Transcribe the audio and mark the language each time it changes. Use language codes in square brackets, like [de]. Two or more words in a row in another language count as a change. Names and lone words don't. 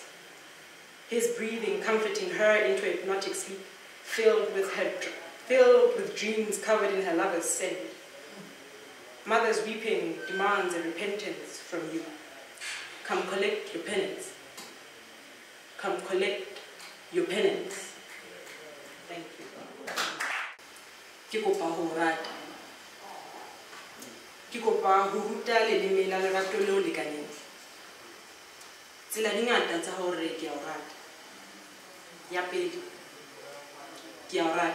[en] His breathing comforting her into hypnotic sleep, filled with dreams covered in her lover's scent. Mother's weeping demands a repentance from you. Come collect your penance. Come collect your penance. Thank you. [st] Ke kopa ho rata. Ke kopa ho ruta leleme la lerato leo lekaneng. Tsela di ngata tsa hore ke a o rata. Ya pele, ke a o rata.